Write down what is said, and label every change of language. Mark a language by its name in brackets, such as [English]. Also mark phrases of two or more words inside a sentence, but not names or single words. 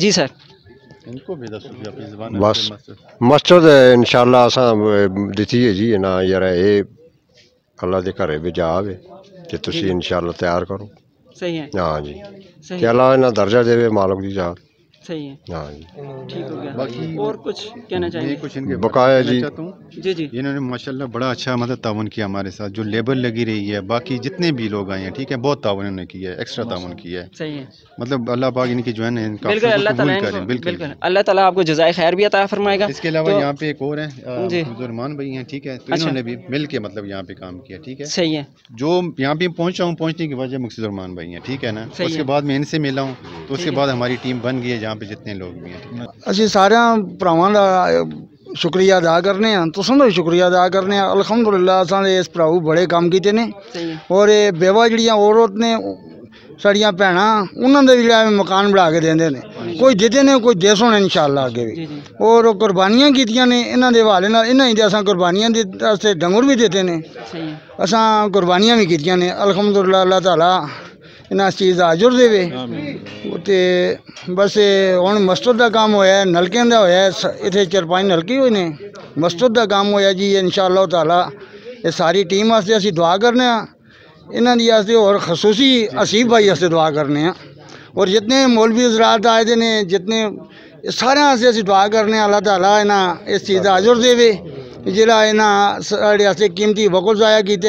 [Urdu] جی سر. ان کو بھی [Punjabi] بس مسجد انشاءاللہ اساں دتی ہے جی نا یار، یے اللہ کے گھرے بھی جاوے تے تسی انشاءاللہ تیار کرو. [Urdu] صحیح ہے. [Punjabi] ہاں جی، کہ اللہ انہاں درجہ دیوے مالک دی ذات. [Urdu] صحیح ہے، ہاں جی ٹھیک ہو گیا. باقی اور کچھ کہنا چاہیں میں گے؟ کچھ ان کے بقایا بتانا جی. چاہتا ہوں. جی جی انہوں نے ماشاءاللہ بڑا اچھا مطلب تعاون کیا ہمارے ساتھ، جو لیبر لگی رہی ہے، باقی جتنے بھی لوگ آئے ہیں ٹھیک ہے، بہت تعاون انہوں نے کیا ہے، ایکسٹرا تعاون کیا ہے. صحیح ہے. مطلب اللہ پاک ان کی جو ہے نا ان کا بالکل اللہ قبول تعالیٰ ان کریں. کو بالکل بالکل اللہ تعالیٰ آپ کو جزائے خیر بھی عطا فرمائے گا. اس کے علاوہ تو یہاں پہ ایک اور ہیں جی حفظ الرحمان بھائی ہیں ٹھیک ہے، تو اچھا انہوں نے بھی مل کے مطلب یہاں پہ کام کیا ٹھیک ہے. صحیح ہے جو یہاں پہ پہنچا ہوں پہنچنے کی وجہ مقصد الرحمان بھائی ہیں ٹھیک ہے نا. صحیح اس کے ہے. بعد میں ان سے ملا ہوں تو اس ٹھیک کے ہے. بعد ہماری ٹیم بن گئی ہے جہاں پہ جتنے لوگ بھی ہیں ٹھیک ہے. [Punjabi] ਅਸੀਂ ਸਾਰਿਆਂ ਭਰਾਵਾਂ ਦਾ ਸ਼ੁਕਰੀਆ ਅਦਾ ਕਰਨੇ ਹਾਂ, ਤੁਸਾਂ ਦਾ ਵੀ ਸ਼ੁਕਰੀਆ ਅਦਾ ਕਰਨੇ ਹਾਂ. ਅਲਹਮਦੁਲਿਲਾ ਅਸਾਂ ਦੇ ਇਸ ਭਰਾਊ ਬੜੇ ਕੰਮ ਕੀਤੇ ਨੇ, [Urdu] صحیح ہے [Punjabi] ਔਰ ਇਹ ਬੇਵਾ ਜਿਹੜੀਆਂ ਔਰਤ ਨੇ ਸਾਡੀਆਂ ਭੈਣਾਂ ਉਹਨਾਂ ਦੇ ਵੀ ਜਿਹੜਾ ਮਕਾਨ ਬਣਾ ਕੇ ਦਿੰਦੇ ਨੇ, ਕੋਈ ਦਿੱਤੇ ਨੇ ਕੋਈ ਦੇ ਸੋਣੇ ਇਨਸ਼ਾਅੱਲਾ ਅੱਗੇ ਵੀ. [Urdu] جی جی [Punjabi] ਔਰ ਉਹ ਕੁਰਬਾਨੀਆਂ ਕੀਤੀਆਂ ਨੇ ਇਹਨਾਂ ਦੇ ਹਵਾਲੇ ਨਾਲ, ਇਹਨਾਂ ਹੀ ਦੇ ਅਸਾਂ ਕੁਰਬਾਨੀਆਂ ਦੇ ਵਾਸਤੇ ਡੰਗਰ ਵੀ ਦਿੱਤੇ ਨੇ, [Urdu] صحیح ہے [Punjabi] ਅਸਾਂ ਕੁਰਬਾਨੀਆਂ ਵੀ ਕੀਤੀਆਂ ਨੇ. ਅਲਹਮਦੁਲਿਲਾ ਅੱਲਾਹ ਤਾਲਾ ਇਹਨਾਂ ਚੀਜ਼ ਦਾ ਅਜਰ ਦੇਵੇ. ਤੇ ਬਸ ਹੁਣ ਮਸਜਿਦ ਦਾ ਕੰਮ ਹੋਇਆ, ਨਲਕਿਆਂ ਦਾ ਹੋਇਆ, ਇੱਥੇ 4-5 ਨਲਕੇ ਹੋਏ ਨੇ, ਮਸਜਿਦ ਦਾ ਕੰਮ ਹੋਇਆ ਜੀ ਇਨਸ਼ਾਅੱਲਾ ਤਾਲਾ. ਇਹ ਸਾਰੀ ਟੀਮ ਵਾਸਤੇ ਅਸੀਂ ਦੁਆ ਕਰਨੇ ਆ, ਇਹਨਾਂ ਦੀ ਵਾਸਤੇ ਔਰ ਖਸੂਸੀ ਅਸੀਬ ਭਾਈ ਵਾਸਤੇ ਦੁਆ ਕਰਨੇ ਆ, ਔਰ ਜਿਤਨੇ ਮੌਲਵੀ ਹਜ਼ਰਾਤ ਆਏ ਦੇ ਨੇ, ਜਿਤਨੇ ਸਾਰਿਆਂ ਵਾਸਤੇ ਅਸੀਂ ਦੁਆ ਕਰਨੇ ਆ ਅੱਲਾਹ ਤਾਲਾ ਇਹਨਾਂ ਇਸ ਚੀਜ਼ ਦਾ ਅਜਰ ਦੇਵੇ ਜਿਹੜਾ ਇਹਨਾਂ ਸਾਡੇ ਵਾਸਤੇ ਕੀਮਤੀ ਵਕਤ ਜ਼ਾਇਆ ਕੀਤੇ.